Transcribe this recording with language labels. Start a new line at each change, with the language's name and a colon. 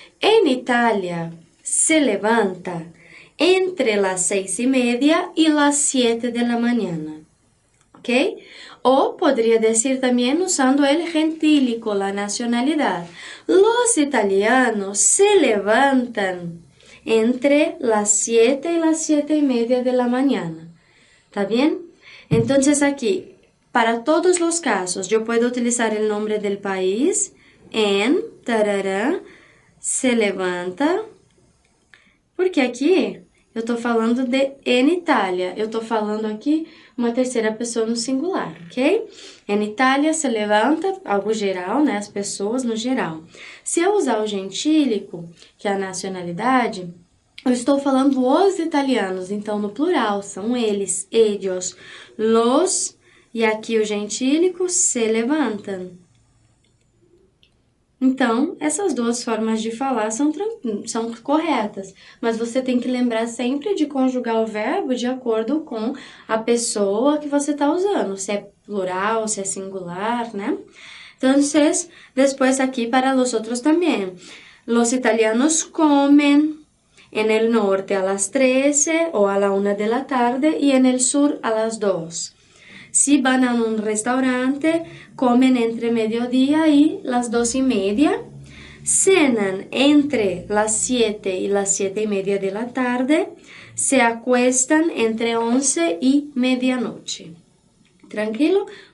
Spanish: En Italia se levanta entre las 6:30 y las 7 de la mañana. ¿Ok? O podría decir también usando el gentílico, la nacionalidad. Los italianos se levantan entre las 7 y las 7:30 de la mañana. ¿Está bien? Entonces aquí, para todos los casos, yo puedo utilizar el nombre del país en, tarará, se levanta,
Portuguese: porque aqui eu estou falando de en Itália, eu estou falando aqui uma terceira pessoa no singular,
Spanish: ok? En Itália se levanta,
Portuguese: algo geral, né? As pessoas no geral. Se eu usar o gentílico, que é a nacionalidade, eu estou falando os italianos, então no plural, são eles,
Spanish: ellos, los,
Portuguese: e aqui o gentílico, se levantam. Então, essas duas formas de falar são corretas, mas você tem que lembrar sempre de conjugar o verbo de acordo com a pessoa que você está usando, se é plural, se é singular, né? Então, depois aqui para los outros também.
Spanish: Los italianos comen en el norte a las 13 o a la 1 de la tarde y en el sur a las 2. Si van a un restaurante, comen entre mediodía y las 2:30, cenan entre las 7 y las 7:30 de la tarde, se acuestan entre 11 y medianoche. ¿Tranquilo?